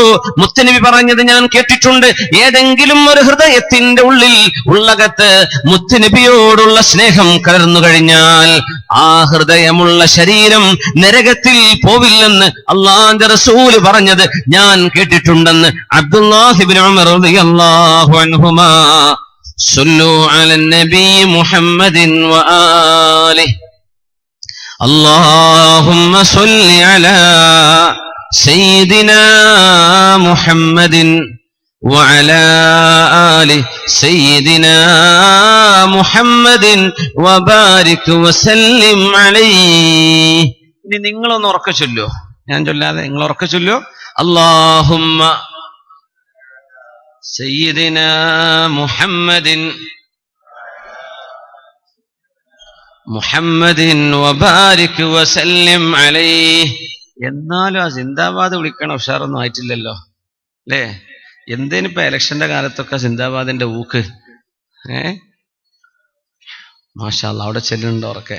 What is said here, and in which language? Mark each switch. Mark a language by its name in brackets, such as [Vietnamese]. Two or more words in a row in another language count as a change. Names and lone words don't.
[Malayalam] മുത്തനബി പറഞ്ഞത് ഞാൻ കേട്ടിട്ടുണ്ട്, ഏതെങ്കിലും ഒരു ഹൃദയത്തിന്റെ ഉള്ളിൽ ഉള്ളകത്ത് മുത്തനബിയോടുള്ള സ്നേഹം കലർന്നു കഴിഞ്ഞാൽ ആ ഹൃദയമുള്ള ശരീരം നരകത്തിൽ പോവില്ലെന്ന് അല്ലാഹുവിന്റെ റസൂല് പറഞ്ഞത് ഞാൻ കേട്ടിട്ടുണ്ടെന്ന് അബ്ദുല്ലാഹ് ഇബ്നു ഉമർ [Arabic] رضي الله عنهما. صلوا على النبي محمد وآله. اللهم صل على سيدنا محمد وعلى آل سيدنا محمد وبارك وسلم عليه. [Malayalam] ഇനി നിങ്ങളൊന്ന് ഉറക്കെ ചൊല്ലോ, ഞാൻ ചൊല്ലാതെ നിങ്ങൾ ഉറക്കെ ചൊല്ലോ. [Arabic] اللهم سيدنا محمد محمد وبارك وسلم عليه. [Malayalam] എന്നാലും ആ സിന്ദാബാദ് വിളിക്കണ ഉഷാറൊന്നും ആയിട്ടില്ലല്ലോ അല്ലേ? എന്തേനിപ്പോ ഇലക്ഷന്റെ കാലത്തൊക്കെ സിന്ദാബാദിന്റെ ഊക്ക്. [Arabic] ما شاء الله, [Malayalam] അവിടെ ചെല്ലുന്നുണ്ടോ ഉറക്കെ?